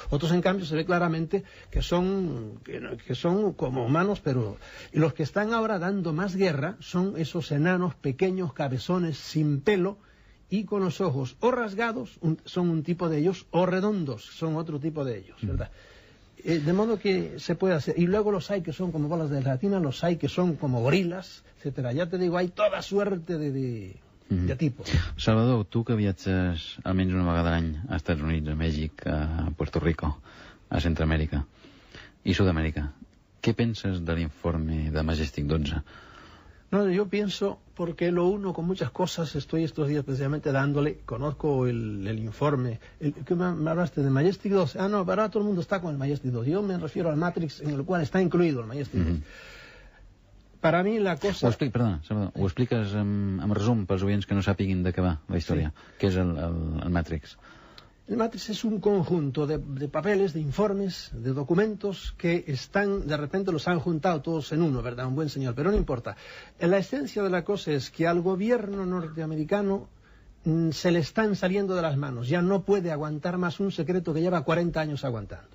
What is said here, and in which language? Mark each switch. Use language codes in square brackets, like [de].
[es] Otros, en cambio, se ve claramente que son como humanos, pero los que están ahora dando más guerra son esos enanos pequeños, cabezones, sin pelo, y con los ojos o rasgados, son un tipo de ellos, o redondos, son otro tipo de ellos, ¿verdad? De modo que se puede hacer. Y luego los hay que son como bolas de gelatina, los hay que son como gorilas, etcétera. Ya te digo, hay toda suerte de tipos. [ca] Salvador, tu que viatges almenys una vegada a l'any a Estats Units, a Mèxic, a Puerto Rico, a Centroamèrica i Sud-amèrica, què penses de l'informe de Majestic 12? [es] No, yo pienso, porque lo uno con muchas cosas, estoy estos días precisamente dándole, conozco el informe, ¿qué me hablaste de Majestic 2? No, ahora todo el mundo está con el Majestic 2, yo me refiero al Matrix en el cual está incluido el Majestic 2. Para mí la cosa... [ca] Perdona, Salvador, ho expliques en resum pels oients que no sàpiguin de què va la història, què és el Matrix. [es] El Matrix es un conjunto de papeles, de informes, de documentos que están, de repente los han juntado todos en uno, ¿verdad? Un buen señor, pero no importa. La esencia de la cosa es que al gobierno norteamericano se le están saliendo de las manos, ya no puede aguantar más un secreto que lleva 40 años aguantando.